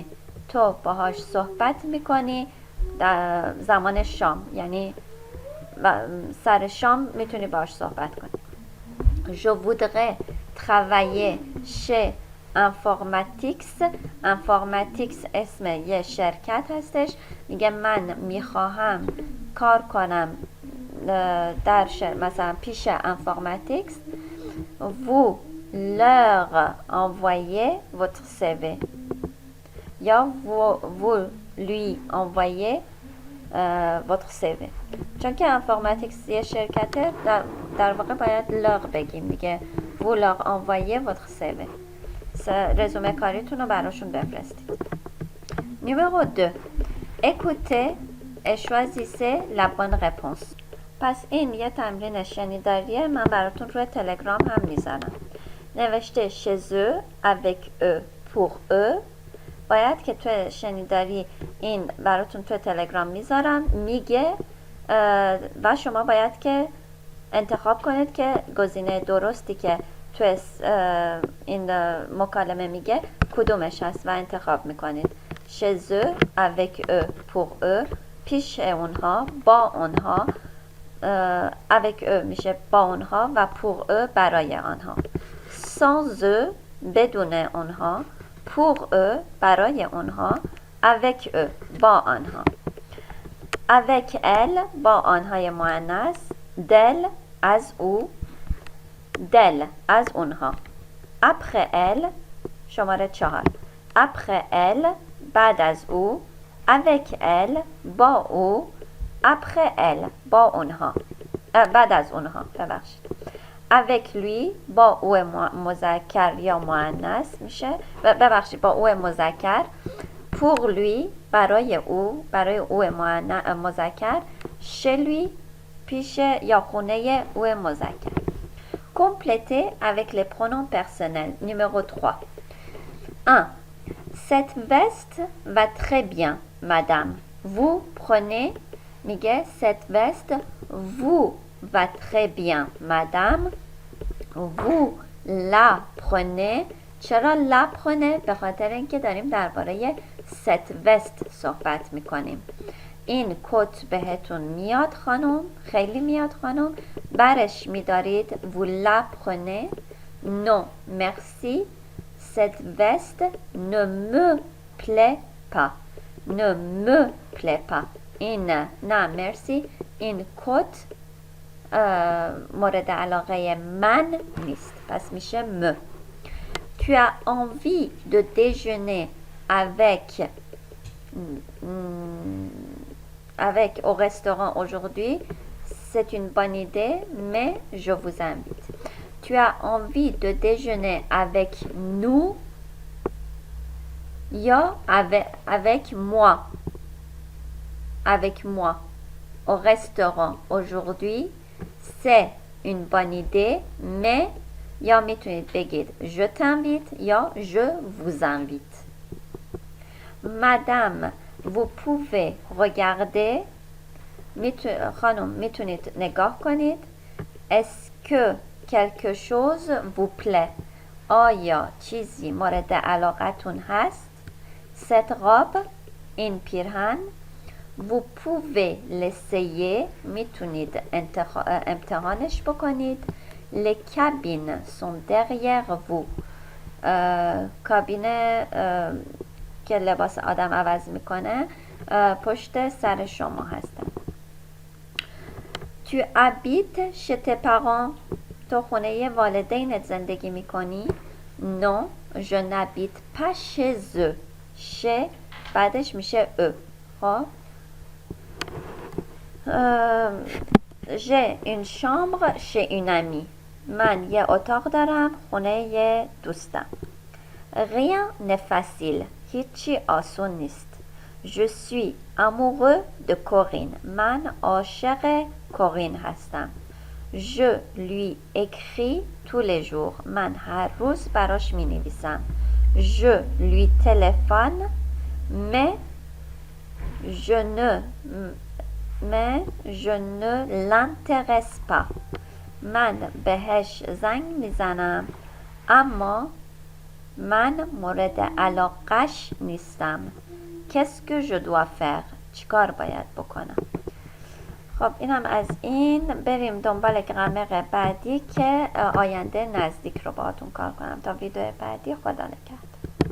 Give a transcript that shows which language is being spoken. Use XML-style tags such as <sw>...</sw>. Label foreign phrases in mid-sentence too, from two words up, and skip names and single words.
<fa>تو باهاش صحبت میکنی در زمان شام، یعنی سر شام میتونی باهاش صحبت کنی.</fa> <fr>Je voudrais travailler chez Informatix.</fr> <fa>Informatix اسم یه شرکت هستش. میگه من میخواهم کار کنم در مثلا پیش Informatix.</fa> <fr>Vous leur envoyez votre CV. یا vous lui envoyez votre CV.</fr> <fa>چون که انفورماتیکس یه شرکته در واقع باید leur بگیم دیگه.</fa> <fr>vous leur envoyez votre CV.</fr> <fa>رزومه کاریتون رو براشون بفرستید.</fa> <fr>Numéro 2. Écoutez et choisissez la bonne réponse.</fr> <fa>پس این یه تمرین شنیداریه، من براتون روی تلگرام هم میذارم.</fa> <fr>نوشته chez eux, avec eux, pour eux.</fr> <fa>باید که توی شنیداری این براتون توی تلگرام میذارم. میگه و شما باید که انتخاب کنید که گزینه درستی که توی این مکالمه میگه کدومش هست و انتخاب میکنید.</fa> <fr>chez eux, avec eux, pour eux.</fr> <fa>پیش اونها، با اونها.</fa> <fr>avec eux</fr> <fa>میشه با اونها و</fa> <fr>pour eux</fr> <fa>برای آنها.</fa> <fr>sans eux</fr> <fa>بدون اونها.</fa> <fr>pour eux</fr> <fa>برای اونها.</fa> <fr>avec eux</fr> <fa>با آنها.</fa> <fr>avec elle</fr> <fa>با آنهای مؤنث. d'elle از او. d'elle از اونها.</fa> <fr>après elle</fr> <fa>شماره 4.</fa> <fr>après elle</fr> <fa>بعد از او.</fa> <fr>avec elle</fr> <fa>با او.</fa> <fr>après elle</fr> <fa>با اونها. بعد از اونها ببخشید.</fa> <fr>avec lui</fr> <fa>با او مذکر یا مؤنث میشه. ببخشید با او مذکر.</fa> <fr>pour lui</fr> <fa>برای او مذکر.</fa> <fr>chez lui</fr> <fa>پیش یا خونه او مذکر.</fa> <fr>complétez avec les pronoms personnels. Numéro 3. 1. Cette veste va très bien, madame. Vous prenez میگه cette veste vous va très bien, madame. vous la prenez.</fr> <fa>چرا</fa> <fr>la prenez؟</fr> <fa>به خاطر اینکه داریم درباره</fa> <fr>cette veste</fr> <fa>صحبت میکنیم. این کت بهتون میاد خانم، خیلی میاد خانم، برش میدارید</fa> <fr>vous la prenez. non merci, cette veste ne me plaît pas. ne me plaît pas.</fr> <fa>این نه مرسی، این کت مورد علاقه من نیست، پس میشه me.</fa> <fr>tu as envie de déjeuner avec au restaurant aujourd'hui. C'est une bonne idée, mais je vous invite. Tu as envie de déjeuner avec nous یا avec moi. avec moi au restaurant aujourd'hui. C'est une bonne idée, mais</fr> <fa>یا میتونید بگید</fa> <fr>je t'invite یا je vous invite. Madame, vous pouvez regarder.</fr> <fa>خانم میتونید نگاه کنید.</fa> <fr>Est-ce que quelque chose vous plaît؟</fr> <fa>آیا چیزی مورد علاقتون هست؟</fa> <fr>Cette robe،</fr> <fa>این پیرهن.</fa> <fr>Vous pouvez l'essayer.</fr> <fa>میتونید امتحانش بکنید.</fa> <fr>Les cabines sont derrière vous.</fr> <fa>کابین که لباس آدم عوض میکنه پشت سر شما هستم.</fa> <fr>Tu habites chez tes parents؟</fr> <fa>تو خونه والدینت زندگی میکنی؟</fa> <fr>Non, je n'habite pas chez eux.</fr> <fa>chez بعدش میشه eux.</fa> <fr>خب J'ai une chambre chez une amie.</fr> <fa>من یه اتاق دارم خونه یه دوستم.</fa> <fr>Rien n'est facile.</fr> <fa>هیچی آسون نیست.</fa> <fr>Je suis amoureux de Corinne.</fr> <fa>من عاشق کورین هستم.</fa> <fr>Je lui écris tous les jours.</fr> <fa>من هر روز براش می نویسم.</fa> <fr>Je lui téléphone mais je ne l'intéresse pas.</fr> <fa>من بهش زنگ میزنم اما من مورد علاقش نیستم.</fa> <fr>Qu'est-ce que je dois faire؟</fr> <fa>چیکار باید بکنم؟ خب اینم از این. بریم دنبال گرامر بعدی که آینده نزدیک رو باهاتون کار کنم. تا ویدیو بعدی، خدا نگهدار.</fa>